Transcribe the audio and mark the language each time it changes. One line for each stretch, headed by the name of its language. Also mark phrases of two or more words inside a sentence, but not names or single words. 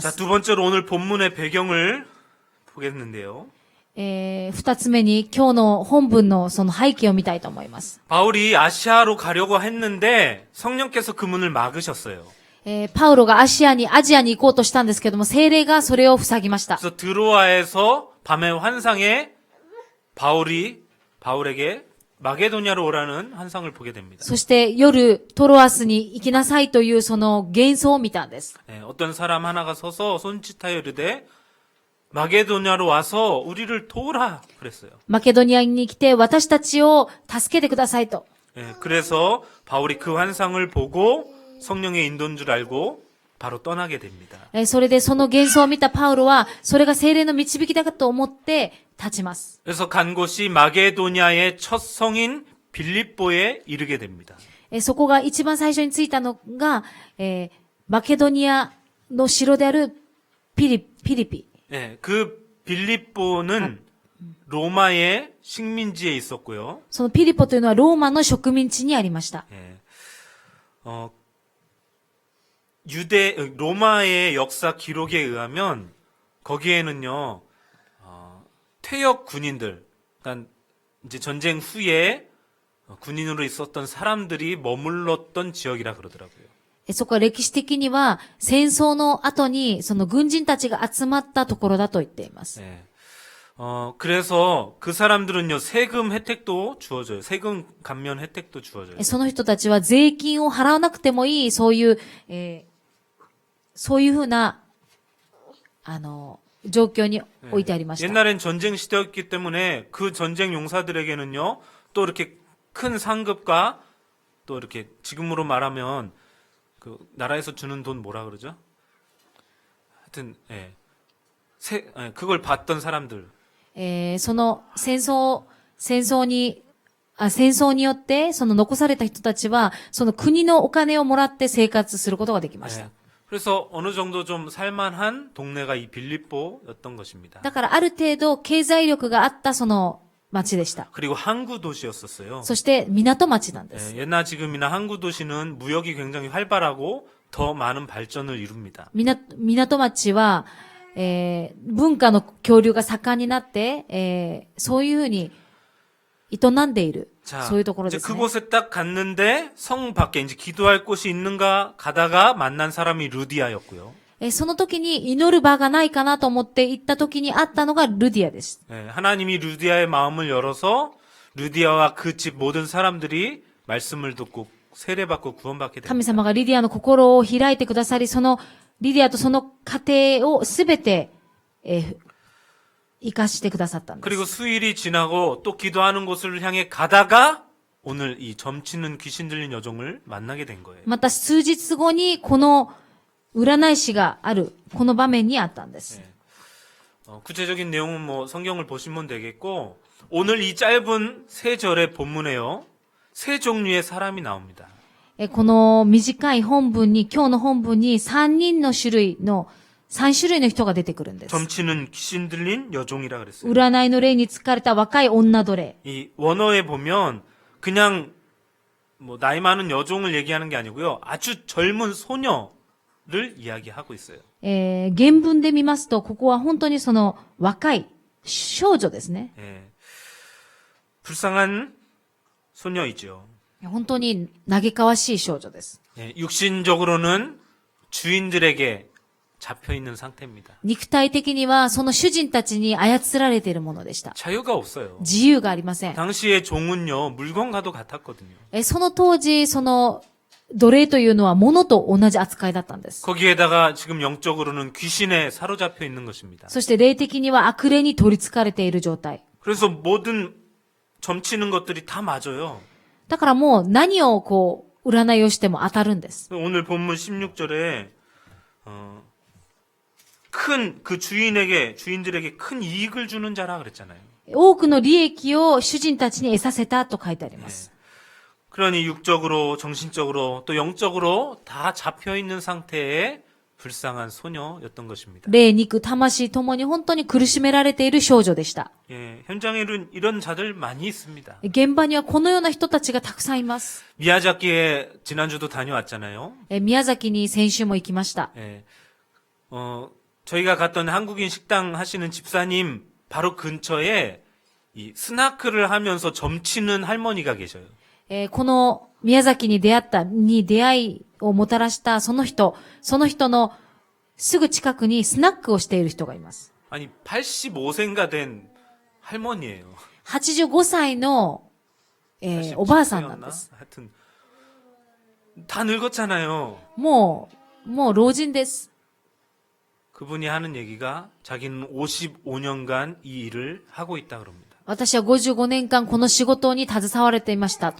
Korean: 자,
Japanese: す。
Korean: 두 번째로 오늘 본문의 배경을 보겠는데요.
Japanese: 二つ目に今日の本文のその背景を見たいと思います。
Korean: 바울이 아시아로 가려고 했는데 성령께서 그 문을 막으셨어요.
Japanese: パウロがアジアに行こうとしたんですけども、聖霊がそれを塞ぎました。
Korean: 그래서 드로아에서 밤의 환상에 바울에게 마게도냐로 오라는 환상을 보게 됩니다.
Japanese: そして夜トロアスに行きなさいというその幻想を見たんです。
Korean: 어떤 사람 하나가 서서 손짓하여 이르되 마게도냐로 와서 우리를 도우라 그랬어요.
Japanese: マケドニアに来て私たちを助けてくださいと。
Korean: 예, 그래서 바울이 그 환상을 보고 성령의 인도인 줄 알고 바로 떠나게 됩니다.
Japanese: それでその幻想を見たパウロは、それが精霊の導きだと思って立ちます。
Korean: 그래서 간 곳이 마게도니아의 첫 성인 빌립보에 이르게 됩니다.
Japanese: そこが一番最初に着いたのが、マケドニアの城であるピリピ。
Korean: 예, 그 빌립보는 로마의 식민지에 있었고요.
Japanese: そのピリポというのはローマの植民地にありました。
Korean: 예, 로마의 역사 기록에 의하면 거기에는요, 퇴역 군인들, 그러니까 이제 전쟁 후에 군인으로 있었던 사람들이 머물렀던 지역이라 그러더라고요.
Japanese: そこは歴史的には戦争の後にその軍人たちが集まったところだと言っています。
Korean: 예. 그래서 그 사람들은요, 세금 혜택도 주어져요. 세금 감면 혜택도 주어져요.
Japanese: その人たちは税金を払わなくてもいい、そういう、そういうふうな、状況に置いてありました。
Korean: 옛날엔 전쟁 시대였기 때문에 그 전쟁 용사들에게는요, 또 이렇게 큰 상급과 또 이렇게 지금으로 말하면 그 나라에서 주는 돈 뭐라 그러죠? 하여튼, 예. 그걸 받던 사람들.
Japanese: その戦争によって、その残された人たちは、その国のお金をもらって生活することができました。
Korean: 예. 그래서 어느 정도 좀 살만한 동네가 이 빌립보였던 것입니다.
Japanese: だからある程度経済力があったその町でした。
Korean: 그리고 항구 도시였었어요.
Japanese: そして港町なんです。
Korean: 예, 옛날 지금이나 항구 도시는 무역이 굉장히 활발하고 더 많은 발전을 이룹니다.
Japanese: 港町は、文化の交流が盛んになって、そういうふうに営んでいる。
Korean: 자,
Japanese: そういうところ
Korean: 이제
Japanese: ですね。
Korean: 그곳에 딱 갔는데 성 밖에 이제 기도할 곳이 있는가 가다가 만난 사람이 루디아였고요.
Japanese: その時に祈る場がないかなと思って行った時に会ったのがルディアです。
Korean: 예, 하나님이 루디아의 마음을 열어서 루디아와 그 집 모든 사람들이 말씀을 듣고 세례받고 구원받게
Japanese: 神
Korean: 됩니다.
Japanese: 様がリディアの心を開いてくださり、そのリディアとその家庭をすべて、生かしてくださったんです。
Korean: 그리고 수일이 지나고 또 기도하는 곳을 향해 가다가 오늘 이 점치는 귀신 들린 여종을 만나게 된 거예요.
Japanese: また数日後にこの占い師がある、この場面にあったんです。
Korean: 구체적인 내용은 뭐 성경을 보시면 되겠고 오늘 이 짧은 세 절의 본문에요. 세 종류의 사람이 나옵니다.
Japanese: この短い本文に、今日の本文に3種類の人が出てくるんです。
Korean: 점치는 귀신 들린 여종이라 그랬어요.
Japanese: 占いの霊に疲れた若い女奴隷。
Korean: 이 원어에 보면 그냥 뭐 나이 많은 여종을 얘기하는 게 아니고요. 아주 젊은 소녀를 이야기하고 있어요.
Japanese: 原文で見ますと、ここは本当にその若い少女ですね。
Korean: 예. 불쌍한 소녀이죠.
Japanese: 本当に嘆かわしい少女です。
Korean: 예, 육신적으로는 주인들에게 잡혀 있는 상태입니다.
Japanese: 肉体的にはその主人たちに操られているものでした。
Korean: 자유가 없어요.
Japanese: 自由がありません。
Korean: 당시의 종은요, 물건과도 같았거든요.
Japanese: その当時、その奴隷というのは物と同じ扱いだったんです。
Korean: 거기에다가 지금 영적으로는 귀신에 사로잡혀 있는 것입니다.
Japanese: そして霊的には悪霊に取り憑かれている状態。
Korean: 그래서 모든 점치는 것들이 다 맞아요.
Japanese: だからもう何を占いをしても当たるんです。
Korean: 오늘 본문 16절에 큰 그 주인들에게 큰 이익을 주는 자라 그랬잖아요.
Japanese: 多くの利益を主人たちに得させたと書いてあります。
Korean: 그러니 육적으로, 정신적으로, 또 영적으로 다 잡혀 있는 상태의 불쌍한 소녀였던 것입니다.
Japanese: 霊、肉、魂ともに本当に苦しめられている少女でした。
Korean: 예, 현장에는 이런 자들 많이 있습니다.
Japanese: 現場にはこのような人たちがたくさんいます。
Korean: 미야자키에 지난주도 다녀왔잖아요.
Japanese: 宮崎に先週も行きました。
Korean: 예, 저희가 갔던 한국인 식당 하시는 집사님 바로 근처에 이 스나크를 하면서 점치는 할머니가 계셔요.
Japanese: この宮崎に出会いをもたらしたその人のすぐ近くにスナックをしている人がいます。
Korean: 아니 85세인가 된 할머니예요.
Japanese: 85 歳の、おばあさんなんです。
Korean: 하여튼 다 늙었잖아요.
Japanese: もう老人です。
Korean: 그분이 하는 얘기가 자기는 55년간 이 일을 하고 있다 그럽니다.
Japanese: 私は55年間この仕事に携われていましたと。